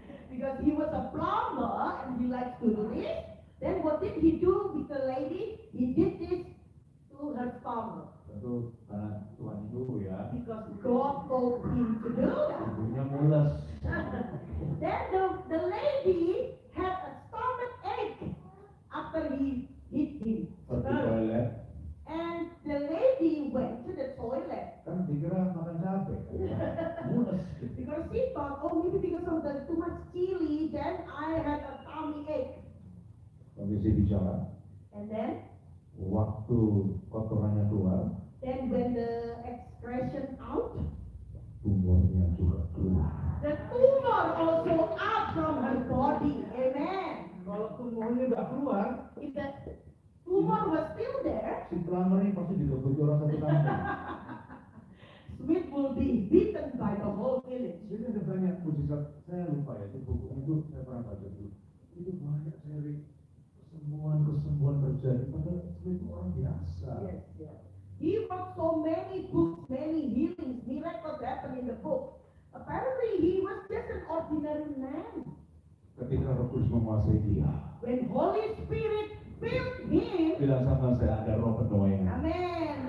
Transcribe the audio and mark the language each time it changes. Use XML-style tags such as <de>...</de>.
<en>Because he was a plumber and he likes to do this. Then what did he do with the lady? He did this to her stomach.</en> <id>Tentu karena Tuhan itu ya,</id> <en>Because God told him to do that.</en> <id>ibunya mules.</id> <en>Then the lady had a stomach ache after he hit him.</en> <id>Pergi toilet,</id> <en>And the lady went to the toilet.</en> <id>kan dikira makan cabai. Mules.</id> <en>Because she thought, oh, maybe because of the too much chili, then I had a tummy ache.</en> <id>Kondisi bicara,</id> <en>And then</en> <id>waktu kotorannya keluar,</id> <en>when the excretion out,</en> <id>tumornya juga keluar.</id> <en>the tumor also out from her body. Amen.</en> <id>Kalau tumornya nggak keluar,</id> <en>If the tumor was still there,</en> <id>si plumber ini pasti digebuki orang satu kampung.</id> <en>Smith will be beaten by the whole village.</en> <id>Jadi ada banyak mujizat, saya lupa ya, itu buku itu saya pernah baca dulu. Itu banyak seri kesembuhan terjadi, padahal itu orang biasa.</id> <en>Yes, yes. He wrote so many books, many healings, miracles happen in the book. Apparently, he was just an ordinary man.</en> <id>Ketika Roh Kudus menguasai dia,</id> <en>When Holy Spirit filled him,</en> <id>bilang sama saya ada roh penuaian. amen.</id>